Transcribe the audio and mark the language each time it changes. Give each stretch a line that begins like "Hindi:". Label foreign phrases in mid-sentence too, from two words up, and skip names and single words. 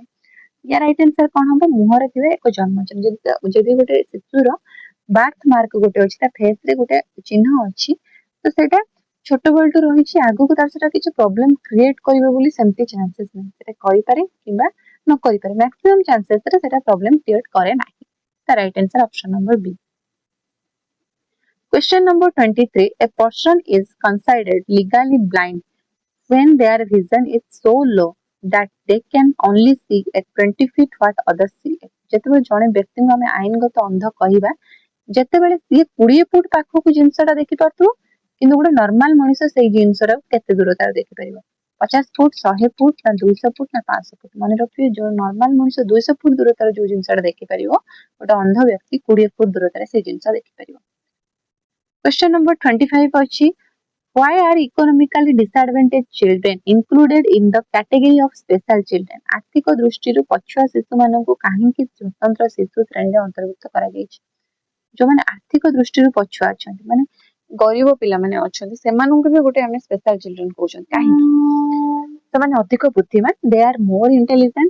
Odia: ୟା
English: right answer
Odia: କଣ ହବ ମୁହଁରେ ଥିବା ଏକ ଜନ୍ମଚିହ୍ନ ଯଦି ଗୋଟେ ଶିଶୁର
English: birth mark
Odia: ଗୋଟେ ଅଛି ତା ଫେସ ରେ ଗୋଟେ ଚିହ୍ନ ଅଛି ତ ସେଇଟା ଛୋଟ ବେଳଠୁ ରହିଛି ଆଗକୁ ତାର ସେଟା କିଛି
English: problem create
Odia: କରିବ ବୋଲି ସେମିତି ଚାନ୍ସେସ୍ ନାହିଁ ସେଟା କରିପାରେ କିମ୍ବା ନ କରିପାରେ
English: maximum chances
Odia: ରେ ସେଟା
English: problem create
Odia: କରେ ନାହିଁ।
English: ତା right answer option number B. Question number 23. A person is considered legally blind when their vision is so low that they can only see at 20 feet what others see at।
Odia: ଯେତେବେଳେ ଜଣେ ବ୍ୟକ୍ତିଙ୍କୁ ଆମେ ଆଇନଗତ ଅନ୍ଧ କହିବା ଯେତେବେଳେ ସିଏ 20 ଫୁଟ ପାଖକୁ ଜିନିଷଟା ଦେଖିପାରୁଥିବ କିନ୍ତୁ ଗୋଟେ ନର୍ମାଲ ମଣିଷ ସେଇ ଜିନିଷଟା କେତେ ଦୂରତାରେ ଦେଖିପାରିବ 50 ଫୁଟ 100 ଫୁଟ ନା 200 ଫୁଟ ନା 500 ଫୁଟ ମନେ ରଖିବେ ଯୋଉ ନର୍ମାଲ ମଣିଷ 200 ଫୁଟ ଦୂରତାରେ ଯୋଉ ଜିନିଷଟା ଦେଖିପାରିବ ଗୋଟେ ଅନ୍ଧ ବ୍ୟକ୍ତି 20 ଫୁଟ ଦୂରତାରେ ସେଇ ଜିନିଷ ଦେଖିପାରିବ।
English: Question number 25 ଅଛି why are economically disadvantaged children included in the category of special children।
Odia: ଆର୍ଥିକ ଦୃଷ୍ଟିରୁ ପଛୁଆ ଶିଶୁମାନଙ୍କୁ କାହିଁକି ସ୍ୱତନ୍ତ୍ର ଶିଶୁ ଶ୍ରେଣୀରେ ଅନ୍ତର୍ଭୁକ୍ତ କରାଯାଇଛି। ଯୋଉମାନେ ଆର୍ଥିକ ଦୃଷ୍ଟିରୁ ପଛୁଆ ଅଛନ୍ତି ମାନେ ଗରିବ ପିଲାମାନେ ଅଛନ୍ତି ସେମାନଙ୍କୁ ବି ଗୋଟେ ଆମେ
English: special children
Odia: କହୁଛନ୍ତି କାହିଁକି ସେମାନେ ଅଧିକ ବୁଦ୍ଧିମାନ
English: they are more intelligent